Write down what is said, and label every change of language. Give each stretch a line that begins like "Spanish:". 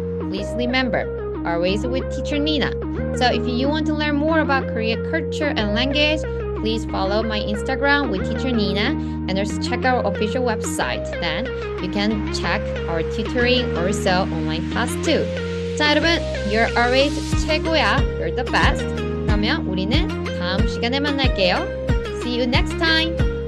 English: Please remember, always with teacher Nina. So if you want to learn more about Korean culture and language, please follow my Instagram with teacher Nina and also check our official website. Then you can check our tutoring also online class too.
Korean: 자, 여러분,
English: you're always
Korean: 최고야.
English: You're the best.
Korean: 그러면 우리는 다음 시간에 만날게요.
English: See you next time.